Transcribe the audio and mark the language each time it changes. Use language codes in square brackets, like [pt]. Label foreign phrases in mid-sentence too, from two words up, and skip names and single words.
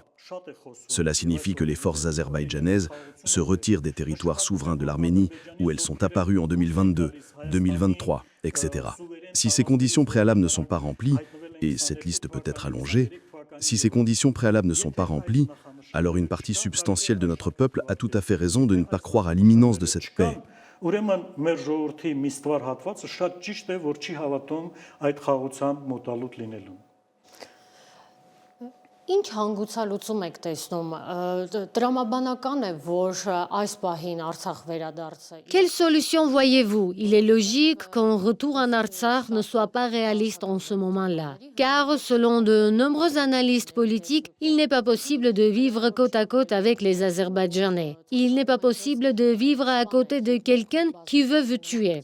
[fr] Cela signifie que les forces azerbaïdjanaises se retirent des territoires souverains de l'Arménie où elles sont apparues en 2022, 2023, etc. Si ces conditions préalables ne sont pas remplies, et cette liste peut être allongée, si ces conditions préalables ne sont pas remplies, alors une partie substantielle de notre peuple a tout à fait raison de ne pas croire à l'imminence de cette paix. [hy] Ուրեմն մեր ժողովրդի մի ստվար հատվածը շատ ճիշտ է, որ չի հավատում այդ խաղաղության մոտալուտ լինելուն։ Ինչ հանգուցալուծում եք տեսնում, տրամաբանական է, որ այս պահին Արցախ վերադարձը։ [fr] Quelle solution voyez-vous? Il est logique qu'un retour en Artsakh ne soit pas réaliste en ce moment-là. Car selon de nombreux analystes politiques, il n'est pas possible de vivre côte à côte avec les Azerbaïdjanais. Il n'est pas possible de vivre à côté de quelqu'un qui veut vous tuer.